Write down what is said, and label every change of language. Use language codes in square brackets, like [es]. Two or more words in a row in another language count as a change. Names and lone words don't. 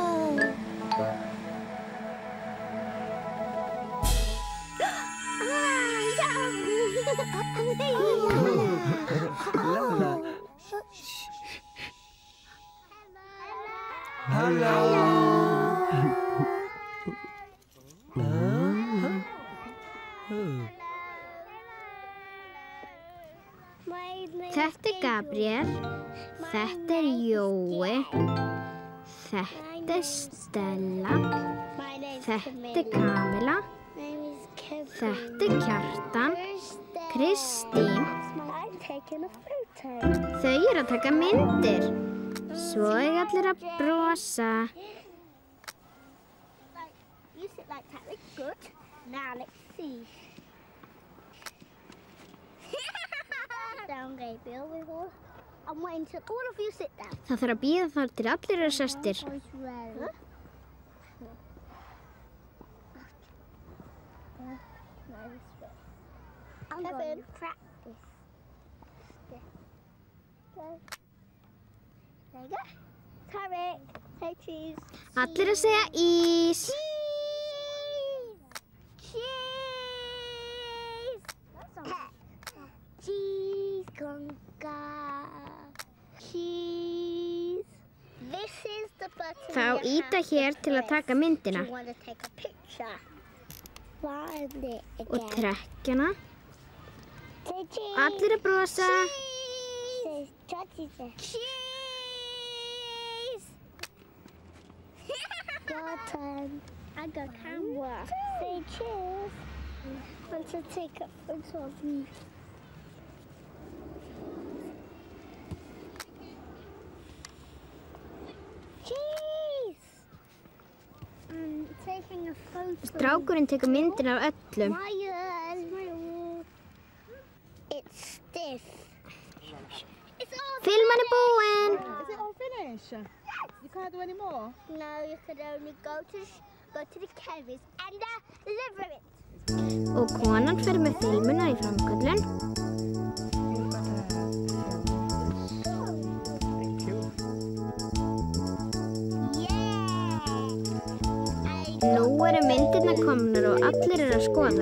[en] Lala. Hello. [is] Þetta Gabriel, þetta Jói, þetta Stella, þetta Kamila, þetta Kjartan, Kristín. Þau að taka myndir, svo allir að brosa. [en] You sit like that, that's good. Now let's see. Down, Gabriel, we will. I'm waiting till all of you sit down. [is] Það þarf að bíða þar til allir eru sestir. [en] I'm going to practice. Okay. There you go. Tarek, say cheese. [is] Allir að segja ís. [en] Cheese! Cheese, conga. Cheese. This is the button. [is] Þá íta hér til að taka myndina. [en] You want to take a picture. Find it again. [is] Og trekkjana. [en] Say cheese. [is] Allir að brosa. [en] Cheese. Cheese. Your turn. I got camera. Say cheese. Want to take a photo of me. Cheese. I'm taking a photo. [is] Strákurinn tekur myndina af öllum. [en] It's stiff. It's all [is] Filman er búinn. [en] Is it all finished? You can't do any more? No, you could only go to the chemist and deliver it. [is] Og konan fer með filmuna í framköllun. Nú eru myndirnar komnar og allir eru að skoða.